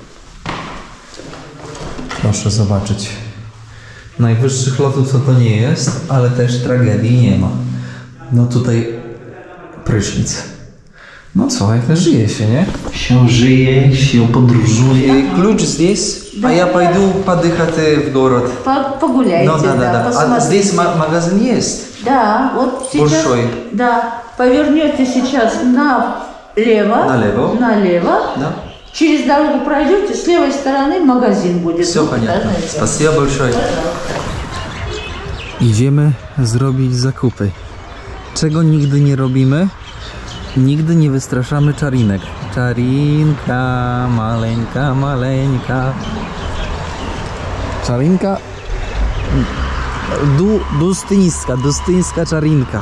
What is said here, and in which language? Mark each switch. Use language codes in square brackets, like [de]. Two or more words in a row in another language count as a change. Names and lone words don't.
[pl] Proszę zobaczyć. Najwyższych lotów to nie jest, ale też tragedii nie ma. No tutaj prysznic. No co, jak żyje się, nie? Się żyje, się podróżuje. Klucz [ru] здесь, а я пойду подыхать в город. Погуляйте, Ну да. А посмотрите. здесь магазин есть? Да, вот сейчас. Большой. Да, повернете сейчас налево. Налево? Налево. Да. Через дорогу пройдете, с левой стороны магазин будет. Все понятно. Спасибо большое. [pl] Idziemy zrobić zakupy. Czego nigdy nie robimy? Nigdy nie wystraszamy czarinek. Czarinka, maleńka, maleńka. Czarinka. Dustyńska czarinka.